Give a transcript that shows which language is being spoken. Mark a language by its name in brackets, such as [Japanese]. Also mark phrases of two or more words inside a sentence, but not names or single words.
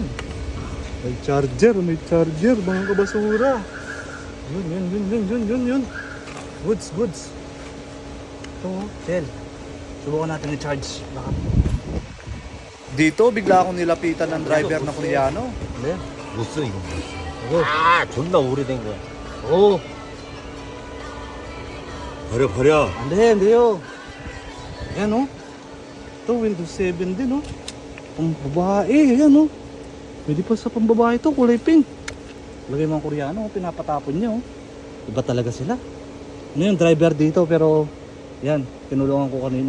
[Filipino] May charger, mga kabasura. Yun. Goods. Ito o, Del. Subukan natin i-charge. Baka. Dito, bigla akong nilapitan ng driver na Koreano. [Korean] 네? 못 써 이거 이거 존나 오래된 거야. 오 버려 [Filipino] Hindi. Ayan o. Ito, Windows 7 din o. Pambabae, ayan o. Pwede pa sa pambabae ito, kulay pink. Lagay mga Koreano, pinapatapon niya o. Iba talaga sila. Ano yung driver dito pero yan, tinulungan ko kanina.